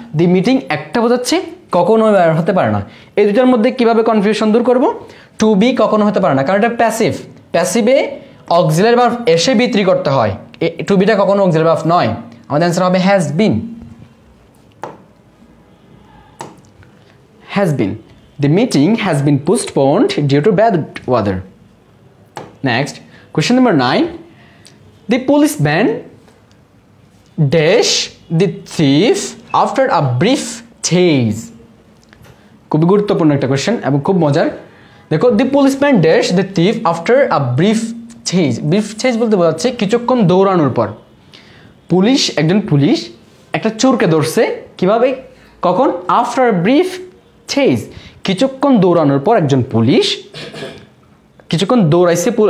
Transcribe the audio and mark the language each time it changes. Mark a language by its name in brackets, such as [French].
[Bangla] The meeting একটা বোঝাচ্ছে, কখনোই ওয়ার হতে পারে না। এই দুটার মধ্যে কিভাবে কনফিউশন দূর করব? টু বি কখনো হতে পারে না, কারণ এটা প্যাসিভ। প্যাসিভে অক্সিলারি ভার্ব এসে V3 করতে হয়, টু বিটা কখনো অক্সিলারি ভার্ব নয়। আমাদের অ্যান্সার হবে has been. Has been. [English] The meeting has been postponed due to bad weather. Next, question number 9. The policeman dash the thief after a brief chase. [Bangla] খুবই গুরুত্বপূর্ণ একটা question এবং খুব মজার। দেখো, [English] The policeman dash the thief after a brief chase. [Bangla] Brief Chase বলতে বোঝাচ্ছে কিছুক্ষণ দৌড়ানোর পর। একজন পুলিশ একটা চোরকে ধরছে কিভাবে, কখন? [English] after brief chase, [Bangla] কিছুক্ষণ দৌড়ানোর পর একজন পুলিশ কিছুক্ষণ দৌড়াইছে।